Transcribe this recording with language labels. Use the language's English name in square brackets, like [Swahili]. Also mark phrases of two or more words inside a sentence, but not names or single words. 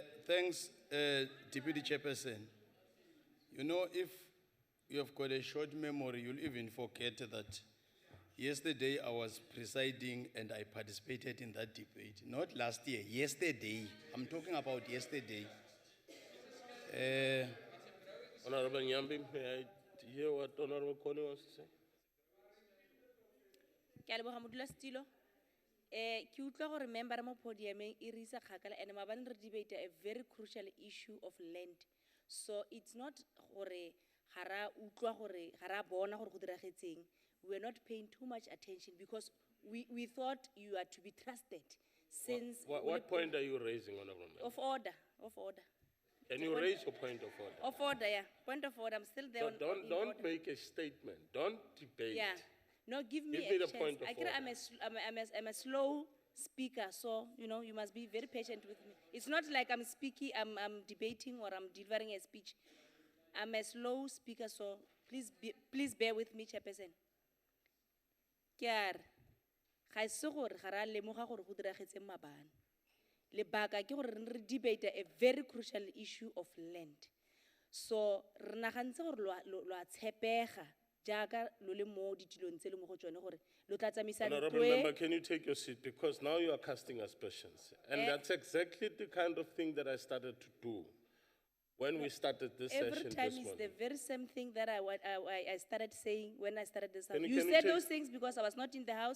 [English] Thanks, Deputy Chairperson. You know, if you have got a short memory, you'll even forget that yesterday I was presiding and I participated in that debate. Not last year, yesterday. I'm talking about yesterday. Honorable Nyambi, may I hear what Honorable Kone wants to say? [Tswana] Ke a leboga modulasetulo. Ke utlwa gore member mo podiumeng e re isa kgakala and maabane re debate [English] a very crucial issue of land. So it's not [Tswana] gore ga ra utlwa gore ga ra bona gore go diragetseng. [English] We were not paying too much attention because we thought you are to be trusted since What point are you raising, Honorable Member? of order. Can you raise your point of order? Of order, yeah. Point of order. I'm still there. Don't make a statement. Don't debate. Yeah. No, give me Give me a the chance. point of order. I'm a slow speaker, so you know you must be very patient with me. It's not like I'm speaking, I'm debating or I'm delivering a speech. I'm a slow speaker, so please bear with me, Chairperson. [Tswana] Kiar, ga se gore ga ra lemoga gore go diragetse mabane. Lebaka ke gore re debate [English] a very crucial issue of land. [Tswana] So re nagantse gore lo a tshepega jaaka lo le mo ditilong tse le mo go tsone gore lo tla tsamisa [English] Honorable Member, can you take your seat? Because now you are casting aspersions. And that's exactly the kind of thing that I started to do when we started this every session time this is morning. the very same thing that I started saying when I started this house. Can You you said take- those things because I was not in the house.